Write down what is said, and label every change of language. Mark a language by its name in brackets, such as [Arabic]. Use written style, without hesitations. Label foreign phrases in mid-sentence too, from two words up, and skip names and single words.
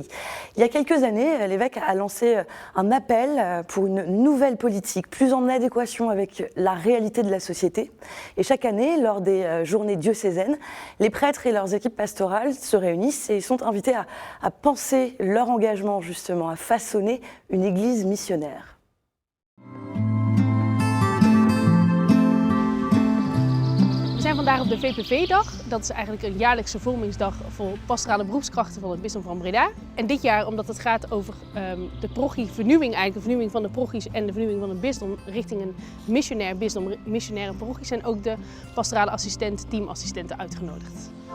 [French] Il y a quelques années, l'évêque a lancé un appel pour une nouvelle politique, plus en adéquation avec la réalité de la société. Et chaque année, lors des journées diocésaines, les prêtres et leurs équipes pastorales se réunissent et ils sont invités à penser leur engagement, justement, à façonner une église missionnaire. [Dutch] We zijn vandaag op de VPV-dag. Dat is eigenlijk een jaarlijkse vormingsdag voor pastorale beroepskrachten van het bisdom van Breda. En dit jaar, omdat het gaat over de parochievernieuwing, eigenlijk de vernieuwing van de parochies en de vernieuwing van het bisdom richting een missionair bisdom, missionaire parochie, zijn ook de pastorale assistent, teamassistenten uitgenodigd.